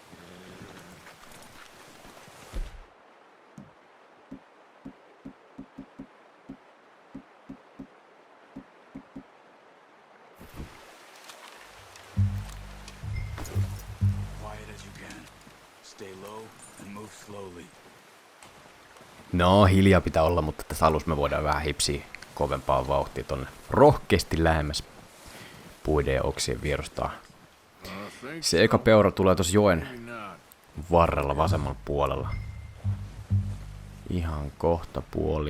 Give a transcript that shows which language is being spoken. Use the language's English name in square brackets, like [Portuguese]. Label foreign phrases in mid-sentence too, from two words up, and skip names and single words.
[English] Quiet as you can. Stay low and move slowly. [Finnish] No, hiljaa pitää olla, mutta tässä alussa me voidaan vähän hipsiä kovempaa vauhtia tonne rohkeasti lähemmäs puiden ja oksien vierustaa. Se eka peura tulee tuossa joen varrella vasemmalla puolella. Ihan kohta puoli.